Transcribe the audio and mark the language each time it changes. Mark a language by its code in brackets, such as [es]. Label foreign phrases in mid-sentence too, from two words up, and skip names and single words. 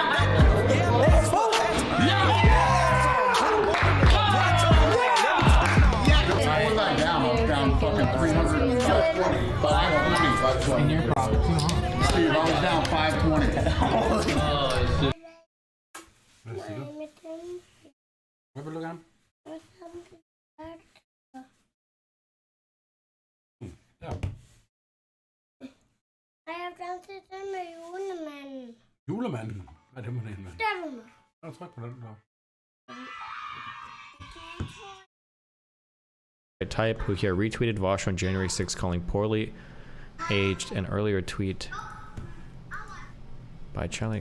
[en] Fucking 300, 520. In your profit too, huh? Steve, I was down 520. Oh, shit. Let's see. Have a look at him. [da] Ja. Jeg har blandt det med julemanden. Julemanden? Hvad er det med den, mand? Der var Jeg tryk på den der. [en] Type who here retweeted Vosh on January 6th calling poorly aged an earlier tweet by Charlie.